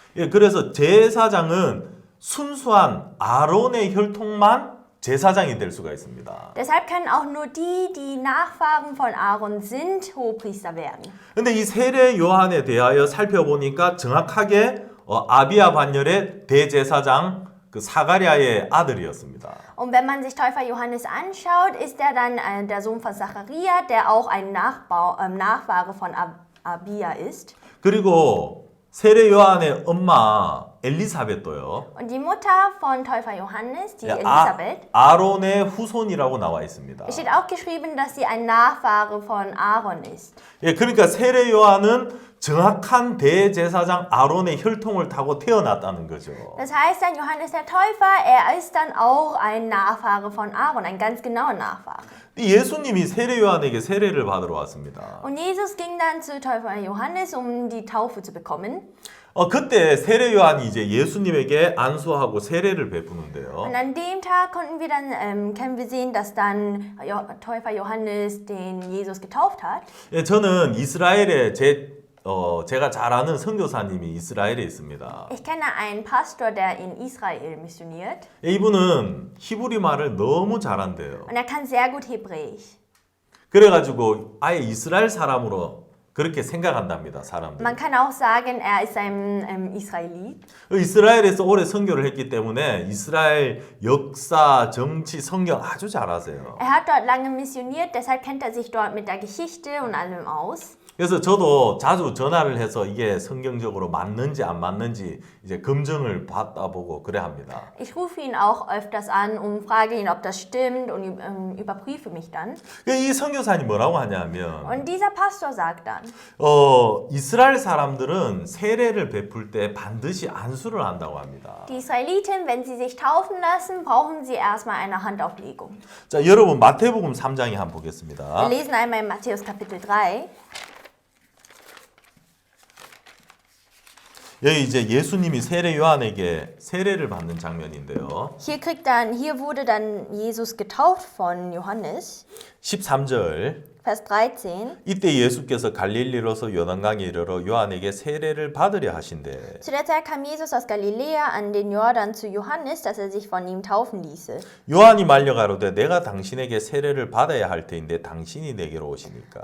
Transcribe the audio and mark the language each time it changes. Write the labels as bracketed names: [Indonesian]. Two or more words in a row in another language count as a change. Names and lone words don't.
[Korean] 예, 그래서 제사장은 순수한 아론의 혈통만 제사장이 될 수가 있습니다. [German] Deshalb können auch nur die Nachfahren von Aaron sind, Hohepriester werden. [Korean] 근데 이 세례 요한에 대하여 살펴보니까 정확하게 아비야 반열의 대제사장 그 사가랴의 아들이었습니다. [German] Und wenn man sich Täufer Johannes anschaut, ist er dann der Sohn von Zachariah, der auch ein Nachfahre von Abia ist. [Korean] 그리고 세례 요한의 엄마 엘리사벳도요. [German] Und die Mutter von Täufer Johannes, die Elisabeth, [Korean] 아론의 후손이라고 나와 있습니다. [German] es steht auch geschrieben, dass sie ein Nachfahre von Aaron ist. [Korean] 예, 그러니까 세례 요한은 정확한 대제사장 아론의 혈통을 타고 태어났다는 거죠. [German] Das heißt dann, Johannes der Täufer, er ist dann auch ein Nachfahre von Aaron, ein ganz genauer Nachfahre. [Korean] 예수님이 세례 요한에게 세례를 받으러 왔습니다. [German] Und Jesus ging dann zu Täufer Johannes, um die Taufe zu bekommen. [Korean] 그때 세례 요한이 이제 예수님에게 안수하고 세례를 베푸는데요. [German] Und an dem Tag können wir sehen, dass dann Täufer Johannes den Jesus getauft hat. [Korean] 예, 저는 이스라엘에 제가 잘 아는 선교사님이 이스라엘에 있습니다. [German] Ich kenne einen Pastor, der in Israel missioniert. [Korean] 예, 이분은 히브리 말을 너무 잘한대요. [German] Und er kann sehr gut Hebräisch. [Korean] 그래가지고 아예 이스라엘 사람으로 그렇게 생각한답니다, 사람들. [German] Man kann auch sagen, er ist ein Israelit. [Korean] 이스라엘에서 오래 선교를 했기 때문에 이스라엘 역사, 정치, 성경 아주 잘 아세요. [German] Er hat dort lange missioniert, deshalb kennt er sich dort mit der Geschichte und allem aus. [Korean] 그래서 저도 자주 전화를 해서 이게 성경적으로 맞는지 안 맞는지 이제 검증을 받아보고 그래 합니다. [German] Ich rufe ihn auch öfters an und frage ihn, ob das stimmt und überprüfe mich dann. [Korean] 이 선교사님 뭐라고 하냐면 [German] Und dieser Pastor sagt dann, [Korean] 이스라엘 사람들은 세례를 베풀 때 반드시 안수를 한다고 합니다. [German] die Israeliten, wenn sie sich taufen lassen, brauchen sie erstmal eine Handauflegung. [Korean] 자, 여러분 마태복음 3장에 한번 [German] Wir [Korean] 보겠습니다. [German] lesen einmal in Matthäus Kapitel 3. [Korean] 여기 이제 예수님이 세례 요한에게 세례를 받는 장면인데요. [German] Hier wurde dann Jesus getauft von Johannes. [Korean] 13절 [German] Vers 13. [Korean] 이때 예수께서 갈릴리로서 요단강에 이르러 요한에게 세례를 받으려 하신대. [German] Zu der Zeit kam Jesus aus Galiläa an den Jordan zu Johannes, dass er sich von ihm taufen ließe. [Korean] 요한이 말려 가로되 내가 당신에게 세례를 받아야 할 터인데 당신이 내게로 오시니까.